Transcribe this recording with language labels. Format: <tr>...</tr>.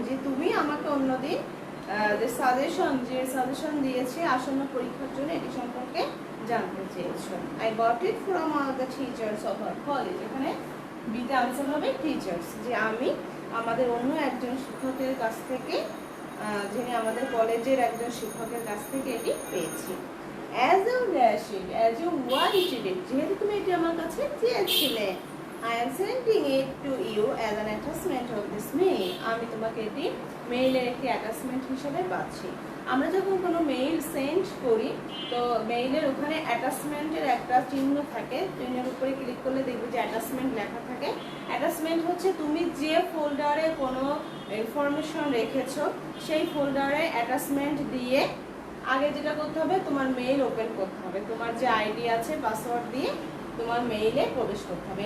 <bn>যে তুমি আমাকে অন্যদিন যে সাজেশন দিয়েছে আসন্ন পরীক্ষার জন্য এটি সম্পর্কে জানতে চেয়েছো।</bn> <en>I got it from all the teachers of our college.</en> <bn>এখানে বিটা আনসার হবে টিচার্স, যে আমি আমাদের অন্য একজন শিক্ষকের কাছ থেকে, যিনি আমাদের কলেজের একজন শিক্ষকের কাছ থেকে এটি পেয়েছি।</bn> <en>As you wanted it,</en> <bn>যেহেতু তুমি এটি আমার কাছে চেয়েছিলে,</bn> <en>I am sending it to you as an attachment of this mail.</en> <bn>আমি তোমাকে এটি মেইলের একটি অ্যাটাচমেন্ট হিসেবে পাচ্ছি। আমরা যখন কোনো মেইল সেন্ড করি তো মেইলের ওখানে অ্যাটাচমেন্টের একটা চিহ্ন থাকে, চিহ্নের উপরে ক্লিক করলে দেখবে যে অ্যাটাচমেন্ট লেখা থাকে। অ্যাটাচমেন্ট হচ্ছে তুমি যে ফোল্ডারে কোনো ইনফরমেশন রেখেছো সেই ফোল্ডারে অ্যাটাচমেন্ট দিয়ে আগে যেটা করতে হবে, তোমার মেইল ওপেন করতে হবে, তোমার যে আইডি আছে পাসওয়ার্ড দিয়ে তোমার মেইলে প্রবেশ করতে হবে।</bn>